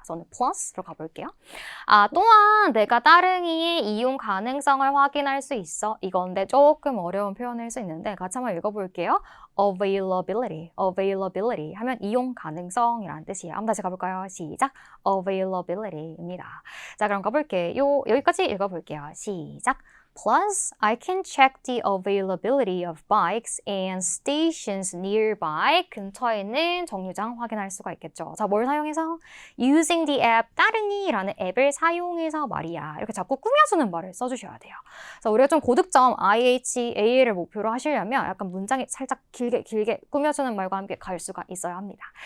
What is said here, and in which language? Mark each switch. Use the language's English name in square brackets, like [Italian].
[Korean] 저는 plus로 가볼게요. 또한 내가 따릉이의 이용 가능성을 확인할 수 있어. 이건데 조금 어려운 표현일 수 있는데 같이 한번 읽어볼게요. availability 하면 이용 가능성이라는 뜻이에요. 한번 다시 가볼까요? 시작. availability입니다. 자, 그럼 가볼게요. 여기까지 읽어볼게요. 시작. [English] Plus, I can check the availability of bikes and stations nearby. [Korean] 근처에 있는 정류장 확인할 수가 있겠죠. 자, 뭘 사용해서? [English] Using the app, [Korean] 따릉이라는 앱을 사용해서 말이야. 이렇게 자꾸 꾸며주는 말을 써주셔야 돼요. 자, 우리가 좀 고득점 IHA를 목표로 하시려면 약간 문장이 살짝 길게 꾸며주는 말과 함께 갈 수가 있어야 합니다.